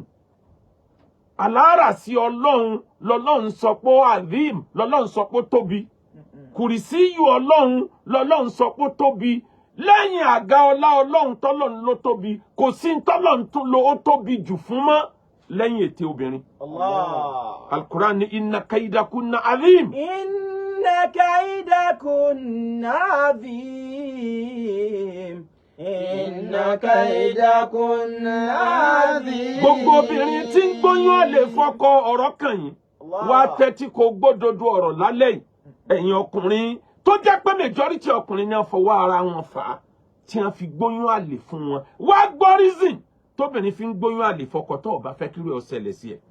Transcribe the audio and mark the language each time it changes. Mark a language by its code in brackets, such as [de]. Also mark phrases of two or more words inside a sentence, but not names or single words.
[yo] Alára sí Ọlọ́run lọ́lọ́run sọ pé adhim, lọ́lọ́run sọ pé tóbi. Kùrìsíyù Ọlọ́run lọ́lọ́run sọ pé tóbi. Lẹ́yìn àga ọlá Ọlọ́run tọ́lọ́run ló tóbi. Kò sí tọ́lọ́run tó lo ó tóbi jù fún mọ́ lẹ́yìn ètè obìnrin. [ar] Al-Qur'an ní إن كيدكن عظيم. إن كيدكن عظيم. إن كيدكن عظيم. [yo] Gbogbo obìnrin tí ń gbóyún àlè fọ́kọ ọ̀rọ̀ kàn yín. Wá tẹ́tí kó gbódodo ọ̀rọ̀ lálẹ́ yìí. Ẹ̀yin ọkùnrin tó jẹ́ pé majority ọkùnrin náà fọwọ́ ara wọn fà á tí wọ́n fi gbóyún àlè fún wọn. Wá gbọ́ reason tóbìnrin fi ń gbóyún àlè fọ́kọ tó ò bá fẹ́ kí ó ṣẹlẹ̀ sí ẹ.